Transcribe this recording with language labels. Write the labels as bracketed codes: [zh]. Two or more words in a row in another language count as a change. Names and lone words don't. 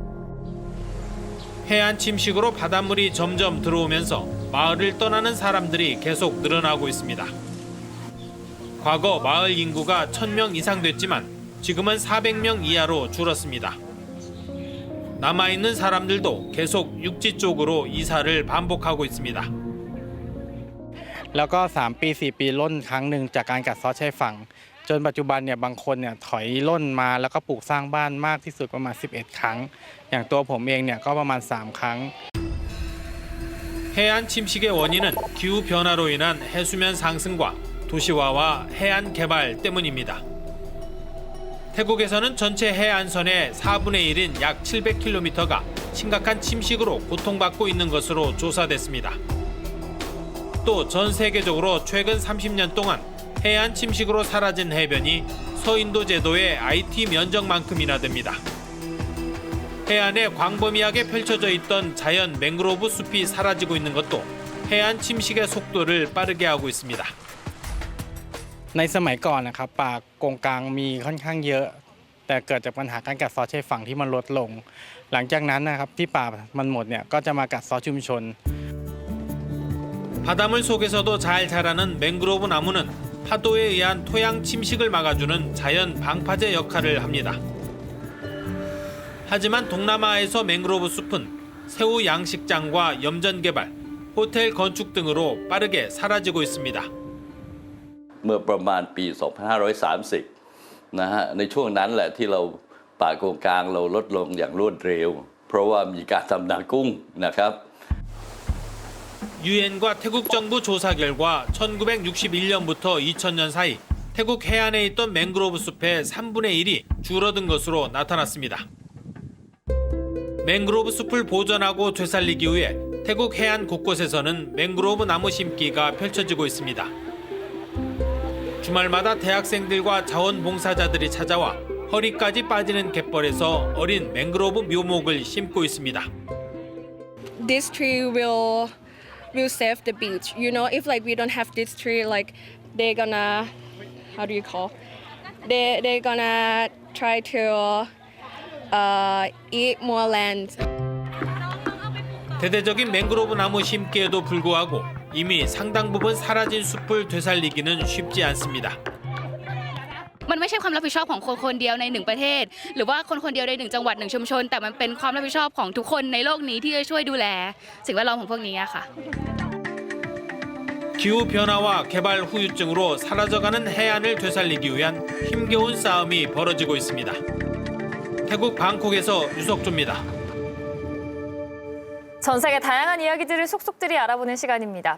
[ko] 해안 침식으로 바닷물이 점점 들어오면서 마을을 떠나는 사람들이 계속 늘어나고 있습니다. 과거 마을 인구가 1000명 이상 됐지만 지금은 400명 이하로 줄었습니다. 남아있는 사람들도 계속 육지 쪽으로 이사를 반복하고 있습니다. [th] แล้วก็3ปี4ปีล่นครั้งหนึ่งจากการกัดเซาะชายฝั่งจนปัจจุบันเนี่ยบางคนเนี่ยถอยล่นมาแล้วก็ปลูกสร้างบ้านมากที่สุดประมาณ11ครั้งอย่างตัวผมเองเนี่ยก็ประมาณ3ครั้ง [ko] 해안 침식의 원인은 기후 변화로 인한 해수면 상승과 도시화와 해안 개발 때문입니다. 태국에서는 전체 해안선의 4분의 1인 약 700km가 심각한 침식으로 고통받고 있는 것으로 조사됐습니다. 또 전 세계적으로 최근 30년 동안 해안 침식으로 사라진 해변이 서인도 제도의 IT 면적만큼이나 됩니다. 해안에 광범위하게 펼쳐져 있던 자연 맹그로브 숲이 사라지고 있는 것도 해안 침식의 속도를 빠르게 하고 있습니다. [th] ในสมัยก่อนนะครับป่าโกงกางมีค่อนข้างเยอะแต่เกิดจากปัญหาการกัดเซาะชายฝั่งที่มันลดลงหลังจากนั้นนะครับที่ป่ามันหมดเนี่ยก็จะมากัดเซาะชุมชน [ko] 바닷물 속에서도 잘 자라는 맹그로브 나무는 파도에 의한 토양 침식을 막아주는 자연 방파제 역할을 합니다. 하지만 동남아에서 맹그로브 숲은 새우 양식장과 염전 개발, 호텔 건축 등으로 빠르게 사라지고 있습니다. [th] เมื่อประมาณปี 2530 นะฮะในช่วงนั้นแหละที่เราป่าโกงกางเราลดลงอย่างรวดเร็วเพราะว่ามีการทำนากุ้งนะครับ [ko] 유엔과 태국 정부 조사 결과 1961년부터 2000년 사이 태국 해안에 있던 맹그로브 숲의 3분의 1이 줄어든 것으로 나타났습니다. 맹그로브 숲을 보존하고 되살리기 위해 태국 해안 곳곳에서는 맹그로브 나무 심기가 펼쳐지고 있습니다. 주말마다 대학생들과 자원봉사자들이 찾아와 허리까지 빠지는 갯벌에서 어린 맹그로브 묘목을 심고 있습니다. [en] This tree will save the beach. You know, if like we don't have this tree, like they're gonna, how do you call? They're gonna try to eat more land. [ko] 대대적인 맹그로브 나무 심기에도 불구하고 이미 상당 부분 사라진 숲을 되살리기는 쉽지 않습니다. [th] มันไม่ใช่ความรับผิดชอบของคนคนเดียวในหนึ่งประเทศหรือว่าคนคนเดียวในหนึ่งจังหวัดหนึ่งชุมชนแต่มันเป็นความรับผิดชอบของทุกคนในโลกนี้ที่จะช่วยดูแลสิ่งแวดล้อมของพวกนี้ค่ะ [ko] 기후 변화와 개발 후유증으로 사라져가는 해안을 되살리기 위한 힘겨운 싸움이 벌어지고 있습니다. 태국 방콕에서 유석조입니다. 전 세계 다양한 이야기들을 속속들이 알아보는 시간입니다.